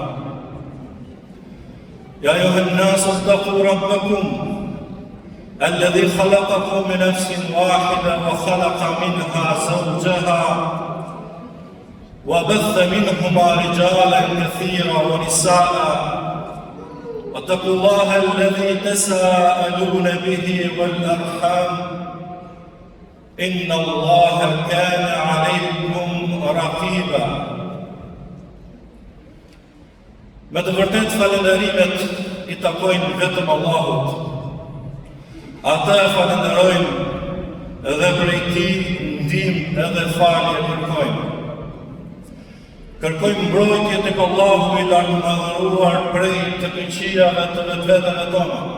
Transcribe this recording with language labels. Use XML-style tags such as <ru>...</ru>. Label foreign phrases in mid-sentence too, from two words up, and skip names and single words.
<ar>يا أيها الناس اتقوا ربكم الذي خلقكم من نفس واحدة وخلق منها زوجها وبث منهما رجالا كثيرا ونساء واتقوا الله الذي تساءلون به والأرحام إن الله كان عليكم رقيبا.</ar> <sq>Me të vërtet falënderimet I takojnë vetëm Allahut. Ata e falenderojnë edhe prej Tij ndihmë edhe falje kërkojnë. Kërkojmë mbrojtje tek Allahu I lartëmadhëruar prej të keqijave të vetveteve tona.</sq>